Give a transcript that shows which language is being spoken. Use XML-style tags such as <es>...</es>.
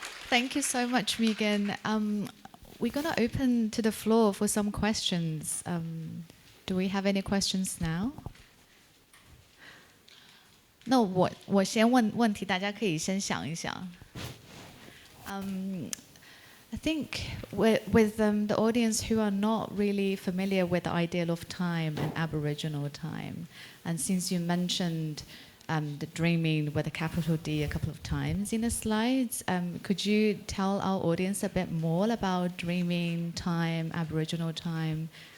<en>Thank you so much, Megan. We're going to open to the floor for some questions. Do we have any questions now?</en> <zh>那我先问问题，大家可以先想一想。</zh> <en>I think with the audience who are not really familiar with the ideal of time and Aboriginal time, and since you mentioned the dreaming with a capital D a couple of times in the slides, could you tell our audience a bit more about dreaming time, Aboriginal time?</en>